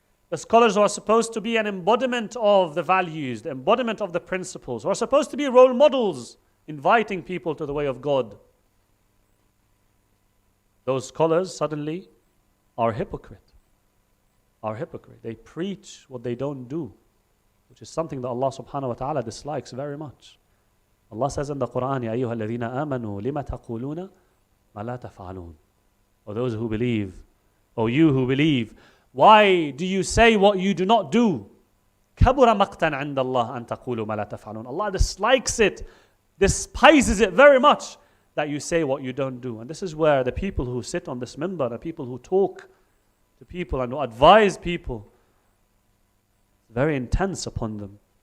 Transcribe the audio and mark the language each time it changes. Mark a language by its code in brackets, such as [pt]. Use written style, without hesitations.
[en] The scholars who are supposed to be an embodiment of the values, the embodiment of the principles, who are supposed to be role models, inviting people to the way of God. Those scholars suddenly are hypocrite. They preach what they don't do, which is something that Allah subhanahu wa ta'ala dislikes very much. Allah says in the Quran, [ar] يَا أَيُّهَا الَّذِينَ آمَنُوا لِمَ تَقُولُونَ مَا لَا تَفْعَلُونَ. [en] O those who believe, O you who believe, why do you say what you do not do? [ar] كَبُرَ مَقْتًا عِنْدَ اللَّهِ أَن تَقُولُوا مَا لَا تَفْعَلُونَ. [en] Allah dislikes it, despises it very much that you say what you don't do. And this is where the people who sit on this minbar, the people who talk to people and who advise people, very intense upon them.